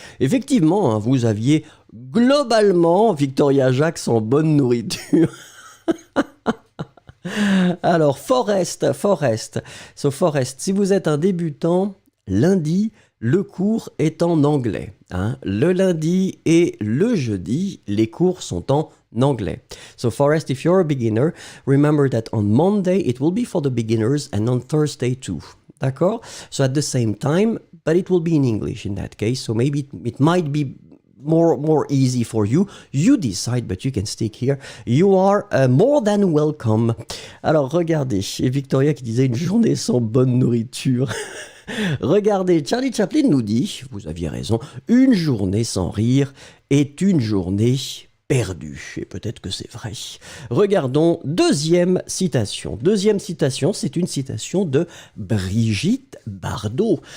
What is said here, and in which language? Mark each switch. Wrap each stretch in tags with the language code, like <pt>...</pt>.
<fr>Effectivement, hein, vous aviez globalement Victoria Jacques en bonne nourriture. Alors, Forest. So, Forest, si vous êtes un débutant, lundi, le cours est en anglais. Hein. Le lundi et le jeudi, les cours sont en anglais.</fr> <en>So, Forest, if you're a beginner, remember that on Monday, it will be for the beginners and on Thursday too.</en> <fr>D'accord?</fr> <en>So, at the same time, but it will be in English in that case. So, maybe it might be more easy for you. You decide, but you can stick here. You are more than welcome.</en> <fr>Alors, regardez, et Victoria qui disait une journée sans bonne nourriture. Regardez, Charlie Chaplin nous dit, vous aviez raison, une journée sans rire est une journée perdue. Et peut-être que c'est vrai. Regardons, deuxième citation. Deuxième citation, c'est une citation de Brigitte Bardot.</fr>